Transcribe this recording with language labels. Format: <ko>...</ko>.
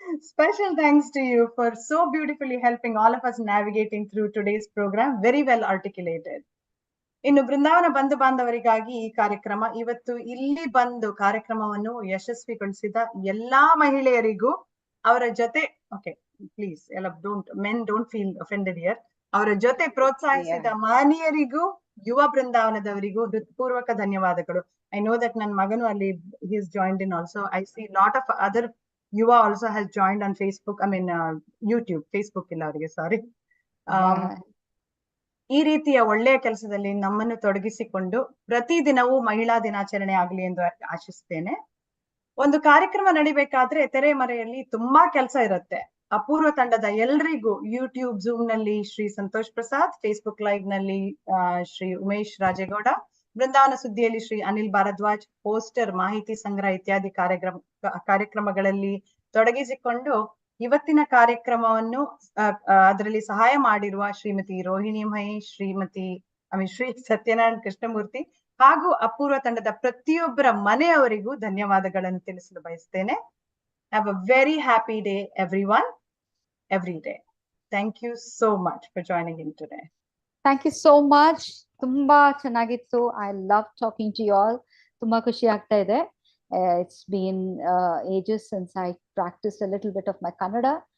<en>Special thanks to you for so beautifully helping all of us navigating through today's program. Very well articulated.</en> <kn>ಇನ್ನು ಬೃಂದಾವನ ಬಂಧು ಬಾಂಧವರಿಗಾಗಿ ಈ ಕಾರ್ಯಕ್ರಮ, ಇವತ್ತು ಇಲ್ಲಿ ಬಂದು ಕಾರ್ಯಕ್ರಮವನ್ನು ಯಶಸ್ವಿಗೊಳಿಸಿದ ಎಲ್ಲಾ ಮಹಿಳೆಯರಿಗೂ ಅವರ ಜೊತೆ, ಓಕೆ ಪ್ಲೀಸ್ ಎಲ್ಲ</kn> <en>don't feel offended here,</en> <kn>ಅವರ ಜೊತೆ ಪ್ರೋತ್ಸಾಹಿಸಿದ ಮಾನಿಯರಿಗೂ ಯುವ ಬೃಂದಾವನದವರಿಗೂ ಹೃತ್ಪೂರ್ವಕ ಧನ್ಯವಾದಗಳು.</kn> <en>I know that</en> <kn>ನನ್ನ ಮಗನು ಅಲ್ಲಿ</kn> <en>he is joined in also. I see lot of other Yuva also has joined on Facebook, I mean YouTube, Facebook</en> <kn>ಇಲ್ಲ ಅವರಿಗೆ,</kn> <en>Sorry.</en> <kn>ಈ ರೀತಿಯ ಒಳ್ಳೆಯ ಕೆಲಸದಲ್ಲಿ ನಮ್ಮನ್ನು ತೊಡಗಿಸಿಕೊಂಡು ಪ್ರತಿದಿನವೂ ಮಹಿಳಾ ದಿನಾಚರಣೆ ಆಗಲಿ ಎಂದು ಆಶಿಸ್ತೇನೆ. ಒಂದು ಕಾರ್ಯಕ್ರಮ ನಡಿಬೇಕಾದ್ರೆ ತೆರೆಮರೆಯಲ್ಲಿ ತುಂಬಾ ಕೆಲಸ ಇರುತ್ತೆ. ಅಪೂರ್ವ ತಂಡದ ಎಲ್ರಿಗೂ ಯೂಟ್ಯೂಬ್ ಝೂಮ್ ನಲ್ಲಿ ಶ್ರೀ ಸಂತೋಷ್ ಪ್ರಸಾದ್, ಫೇಸ್ಬುಕ್ ಲೈವ್ ನಲ್ಲಿ ಶ್ರೀ ಉಮೇಶ್ ರಾಜೇಗೌಡ, ಬೃಂದಾವನ ಸುದ್ದಿಯಲ್ಲಿ ಶ್ರೀ ಅನಿಲ್ ಭಾರದ್ವಾಜ್, ಪೋಸ್ಟರ್, ಮಾಹಿತಿ ಸಂಗ್ರಹ ಇತ್ಯಾದಿ ಕಾರ್ಯಕ್ರಮಗಳಲ್ಲಿ ತೊಡಗಿಸಿಕೊಂಡು ಇವತ್ತಿನ ಕಾರ್ಯಕ್ರಮವನ್ನು ಅದರಲ್ಲಿ ಸಹಾಯ ಮಾಡಿರುವ ಶ್ರೀಮತಿ ರೋಹಿಣಿ ಮಹೇಶ್, ಶ್ರೀ ಸತ್ಯನಾರಾಯಣ ಕೃಷ್ಣಮೂರ್ತಿ ಹಾಗೂ ಅಪೂರ್ವ ತಂಡದ ಪ್ರತಿಯೊಬ್ಬರ ಮನೆಯವರಿಗೂ ಧನ್ಯವಾದಗಳನ್ನು ತಿಳಿಸಲು ಬಯಸ್ತೇನೆ.</kn> <en>Have a very happy day everyone, every day. Thank you so much for joining in today. Thank you so much.</en> <kn>ತುಂಬಾ ಚೆನ್ನಾಗಿತ್ತು.</kn> <en>I love talking to you all.</en> <kn>ತುಂಬಾ ಖುಷಿ ಆಗ್ತಾ ಇದೆ.</kn> <en>It's been ages since I practiced a little bit of my Kannada.</en>